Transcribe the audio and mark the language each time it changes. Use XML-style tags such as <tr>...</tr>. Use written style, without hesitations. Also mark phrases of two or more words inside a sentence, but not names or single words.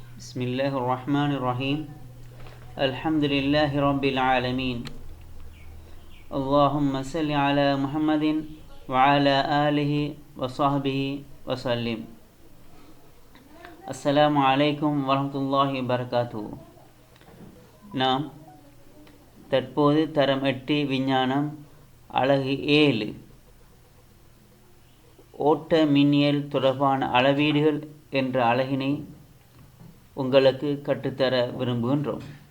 <ar>بسم الله الرحمن الرحيم الحمد لله رب العالمين اللهم صل على محمد وعلى آله وصحبه وسلم السلام عليكم ورحمة الله وبركاته.</ar> <ta>நாம் தற்போது தரம் 8 விஞ்ஞானம் அலகு 7 ஓட்ட மின்னியல் தொடர்பான அளவீடுகள் என்ற அலகினை உங்களுக்கு கற்றுத்தர விரும்புகின்றோம்.</ta>